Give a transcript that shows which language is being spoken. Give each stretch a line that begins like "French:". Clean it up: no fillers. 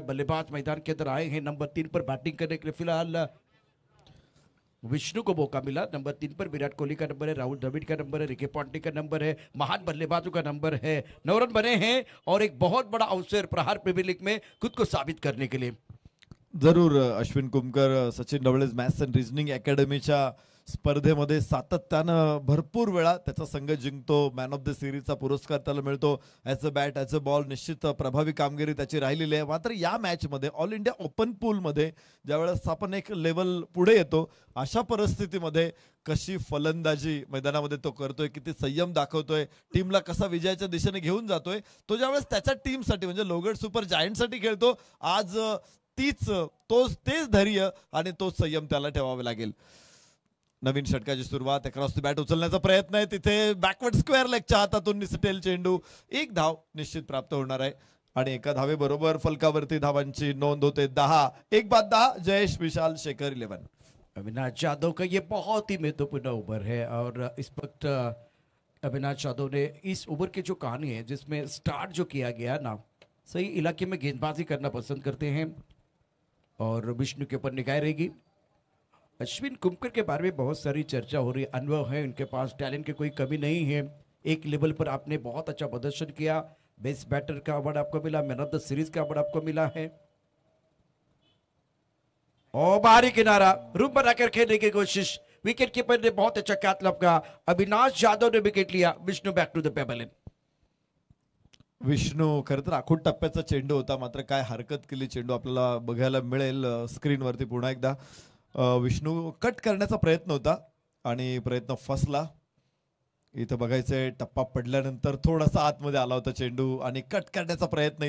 Hindi: बल्लेबाज मैदान के अंदर आए हैं. नंबर 3 पर बैटिंग करने के लिए फिलहाल विष्णु को मौका मिला. नंबर 3 पर विराट कोहली का नंबर है. राहुल द्रविड़ का नंबर है. रिकी पॉन्टिंग का नंबर है. महान बल्लेबाजों का नंबर है. 9 रन बने हैं और एक बहुत बड़ा अवसर प्रहार प्रीमियर लीग में खुद को साबित करने के लिए.
Marathi: जरूर Ashwin Kumkar Sachin Dhawale maths and reasoning अकॅडमीच्या स्पर्धेमध्ये सातत्यानं भरपूर वेळा त्याचा संघ जिंकतो. मॅन ऑफ द सिरीजचा पुरस्कार त्याला मिळतो.
English: as a bat as a ball
Marathi: निश्चित प्रभावी कामगिरी त्याची राहिलेली आहे. मात्र या मॅचमध्ये ऑल इंडिया ओपन पूलमध्ये ज्यावेळेस आपण एक लेवल पुढे येतो अशा परिस्थितीमध्ये कशी फलंदाजी मैदानामध्ये तो करतोय, किती संयम दाखवतोय, टीमला कसा विजयाच्या दिशेने घेऊन जातोय, तो ज्यावेळेस त्याच्या टीमसाठी म्हणजे लोहगड सुपर जायंटसाठी खेळतो आज तेच धैर्य आणि तोच संयम त्याला ठेवावे लागेल. नवीन षटकाची सुरुवात. अक्रॉस द बॅट उचलण्याचा प्रयत्न आहे. तिथे बॅकवर्ड स्क्वेअर लेगच्या हातातून निसटेल चेंडू. एक धाव निश्चित प्राप्त होणार आहे आणि एका धावेबरोबर फलकावरती धावांची नोंद होते 10. 1-10 जयेश विशाल शेखर 11.
Hindi: अविनाश यादव का ये बहुत ही महत्वपूर्ण ओवर है और इस वक्त अविनाश यादव ने इस ओवर की जो कहानी है जिसमें स्टार्ट जो किया गया ना, सही इलाके में गेंदबाजी करना पसंद करते हैं और विष्णु के ऊपर निगाह रहेगी. अश्विन कुमकर के बारे में बहुत सारी चर्चा हो रही है. अनुभव है उनके पास, टैलेंट की कोई कमी नहीं है. एक लेवल पर आपने बहुत अच्छा प्रदर्शन किया. बेस्ट बैटर का अवार्ड आपको मिला, मैन ऑफ द सीरीज का अवार्ड आपको मिला है. और बाहरी किनारा रूम बनाकर खेलने की कोशिश. विकेट कीपर ने बहुत अच्छा कैच लपका. अविनाश यादव ने विकेट लिया. Vishnu
English: Back to the pebble.
Marathi: Vishnu खरं तर आखूड टप्प्याचा चेंडू होता, मात्र काय हरकत केली चेंडू आपल्याला बघायला मिळेल स्क्रीनवरती पुन्हा एकदा. विष्णू कट करण्याचा प्रयत्न होता आणि प्रयत्न फसला. इथं बघायचंय टप्पा पडल्यानंतर थोडासा आतमध्ये आला होता चेंडू आणि कट करण्याचा प्रयत्न.